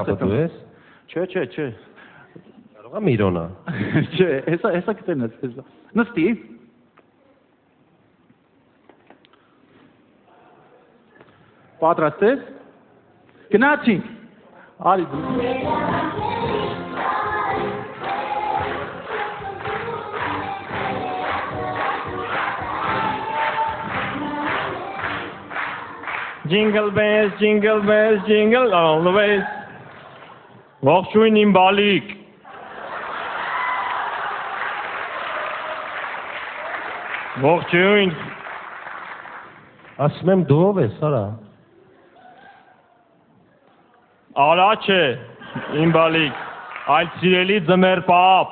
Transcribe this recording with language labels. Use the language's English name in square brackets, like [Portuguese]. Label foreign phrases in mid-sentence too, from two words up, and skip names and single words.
[Armenian] Պապա դու ես։ Չէ։ Կարող է Միրոնա։ Չէ, հեսա կտենես, հեսա։ Նստի։ Պատրաստ ես։ Գնացինք։ Արի դու։ [English] Jingle bells, jingle all the way. [Armenian] Ողջույն իմ բալիկ։ Ողջույն։ Ասում եմ դու ով ես, արա։ Արա չէ, իմ բալիկ, այլ սիրելի ձմեր պապ։